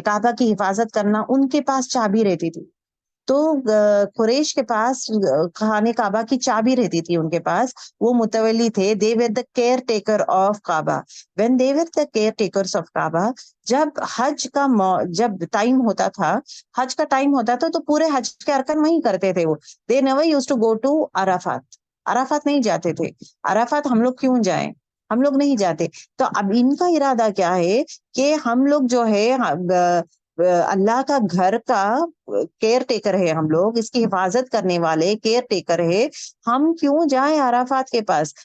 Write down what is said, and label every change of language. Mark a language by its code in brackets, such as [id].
[ur] کعبہ کی حفاظت کرنا ان کے پاس چابی رہتی تھی. تو قریش کے پاس خانہ کعبہ کی چابی رہتی تھی ان کے پاس, وہ متولی تھے. [en] they were the caretaker of Kaaba. when they were the caretakers of [ur] کعبہ, جب حج کا جب ٹائم ہوتا تھا, حج کا ٹائم ہوتا تھا, تو پورے حج کے ارکان وہیں کرتے تھے وہ. [en] they never used to go to Arafat. [ur] Arafat نہیں جاتے تھے. عرفات ہم لوگ کیوں جائیں, ہم لوگ نہیں جاتے. تو اب ان کا ارادہ کیا ہے کہ ہم لوگ جو ہے اللہ کا گھر کا کیئر ٹیکر ہے, ہم لوگ اس کی حفاظت کرنے والے کیئر ٹیکر ہے, ہم کیوں جائیں عرفات کے پاس.